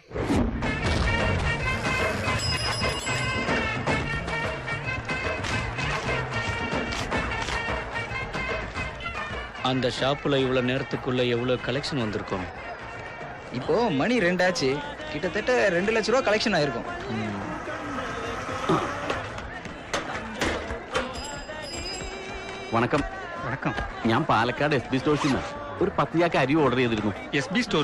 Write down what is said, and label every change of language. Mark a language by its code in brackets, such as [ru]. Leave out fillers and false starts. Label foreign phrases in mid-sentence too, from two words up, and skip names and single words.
[ta] அந்த ஷாப்புல இவ்வளவு நேரத்துக்குள்ள எவ்வளவு கலெக்ஷன் வந்திருக்கும்? இப்போ மணி 2 ஆச்சு. கிட்டத்தட்ட 2 லட்சம் ரூபாய் கலெக்ஷன் ஆயிருக்கும். வணக்கம். வணக்கம். [ml] ഞാൻ പാലക്കാട് SB സ്റ്റോഴ്സിൽ നിന്ന് ഒരു 10 ചാക്ക് അരി ഓർഡർ ചെയ്തിരുന്നു. SB സ്റ്റോഴ്സ്?